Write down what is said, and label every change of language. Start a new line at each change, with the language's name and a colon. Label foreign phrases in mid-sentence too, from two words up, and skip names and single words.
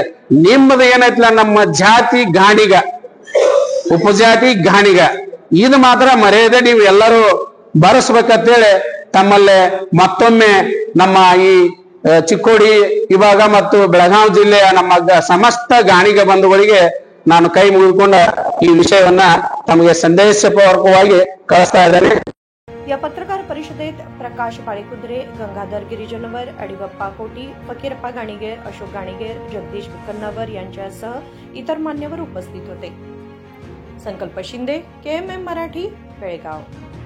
Kannada: ನಿಮ್ಮದು ಏನೈತಿಲ್ಲ, ನಮ್ಮ ಜಾತಿ ಗಾಣಿಗ, ಉಪಜಾತಿ ಗಾಣಿಗ, ಇದು ಮಾತ್ರ ಮರ್ಯಾದೆ ನೀವು ಎಲ್ಲರೂ ಬರೆಸ್ಬೇಕಂತೇಳಿ ತಮ್ಮಲ್ಲೇ ಮತ್ತೊಮ್ಮೆ ನಮ್ಮ ಈ ಚಿಕ್ಕೋಡಿ ವಿಭಾಗ ಮತ್ತು ಬೆಳಗಾವಿ ಜಿಲ್ಲೆಯ ನಮ್ಮ ಸಮಸ್ತ ಗಾಣಿಗ ಬಂಧುಗಳಿಗೆ ನಾನು ಕೈ ಮುಗಿದುಕೊಂಡ ಈ ವಿಷಯವನ್ನ ತಮಗೆ ಸಂದೇಶಪೂರ್ವಕವಾಗಿ ಕಳಿಸ್ತಾ ಇದ್ದೇನೆ.
Marathi: या पत्रकार परिषदेत प्रकाश पाळेकुंद्रे, गंगाधर गिरिजनवर, अडिबप्पा कोटी, फकीरप्पा गाणिगेर, अशोक गाणिगेर, जगदीश विकन्नवर यांच्यासह इतर मान्यवर उपस्थित होते. संकल्प शिंदे, KMM मराठी, बेळगाव.